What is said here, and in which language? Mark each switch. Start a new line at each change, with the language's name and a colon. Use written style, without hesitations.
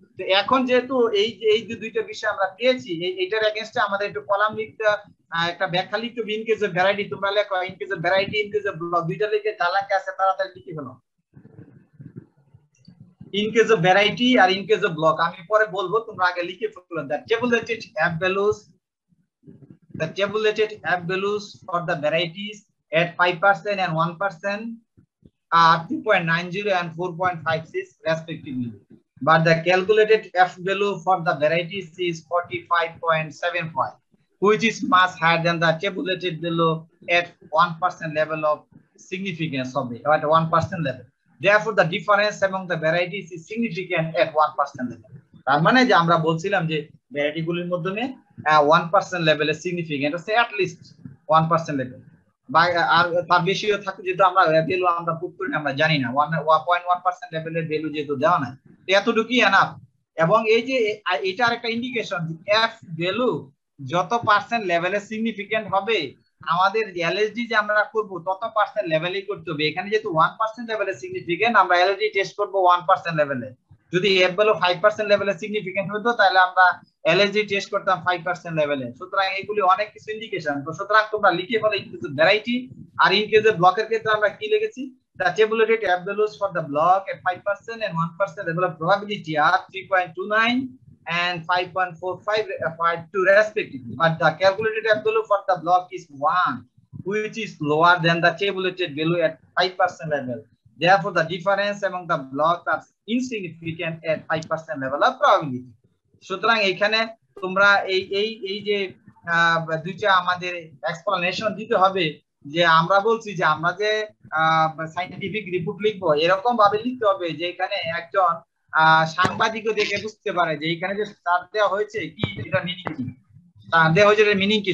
Bangla: তো এখন যেহেতু এই যে দুইটা বিষয় আমরা পেয়েছি, এইটার এগেইনস্টে আমাদের একটু কলাম লিখতে, একটা ব্যাখ্যা লিখতে হবে। ইন কেস অফ ভ্যারাইটি তোমরা লেখো, in case of variety, in case of block, দুইটা লিখে চালাকে আছে তাড়াতাড়ি লিখে ফেলো। In case of variety আর in case of block আমি পরে বলবো, তোমরা আগে লিখে ফেলো।
English: The tabulated F values, the tabulated F values for the varieties at 5% and 1% are 2.90 and 4.56 respectively, but the calculated F value for the varieties is 45.75, which is much higher than the tabulated value at 1% level of significance of it, at 1% level. Therefore, the difference among the varieties is significant at 1% level.
Bangla: তার মানে যে আমরা বলছিলাম যে variety গুলির মধ্যে 1% লেভেলে significant আছে, অ্যাট লিস্ট 1% লেভেল, বা আর তার বেশিও থাকে, যেহেতু আমরা ভ্যালু আমরা পুট করি আমরা জানি না, 1.1% লেভেলের ভ্যালু যেহেতু দেওয়া নাই, এতটুকুই এনাফ। এবং এই যে এটা আরেকটা ইন্ডিকেশন, এফ ভ্যালু যত পার্সেন্ট লেভেলে সিগনিফিকেন্ট হবে, আমাদের এলএসডি যে আমরা করব তত পার্সেন্ট লেভেলেই করতে হবে। এখানে যেহেতু 1% লেভেলে সিগনিফিকেন্ট, আমরা এলএসডি টেস্ট করব 1% লেভেলে। যদি এফ ভ্যালু 5% লেভেলে সিগনিফিকেন্ট হতো, তাহলে আমরা এলএসডি টেস্ট করতাম 5% লেভেলে। সুতরাং এগুলি অনেক কিছু ইন্ডিকেশন। তো সুতরাং তোমরা লিখে ফেলো in case of variety আর in case of ব্লকের ক্ষেত্রে আমরা কি লিখেছি,
English: the tabulated F values for the block at 5% and 1% level of probability are 3.29 and 5.4552 respectively, but the calculated F value for the block is 1, which is lower than the tabulated value at 5% level. Therefore, the difference among the blocks are insignificant at 5% level of probability.
Bangla: সুতরাং এখানে তোমরা এই যে দুইটা আমাদের explanation দিতে হবে, যে আমরা বলছি যে আমরা যে সায়েন্টিফিক রিপোর্ট লিখবো এরকম ভাবে লিখতে হবে যে এখানে একজন সাংবাদিকও দেখে বুঝতে পারে যে এখানে যে স্টার দেওয়া হয়েছে কি, এটা মিনিং কি, স্টার দেওয়া হয়েছে এর মিনিং কি।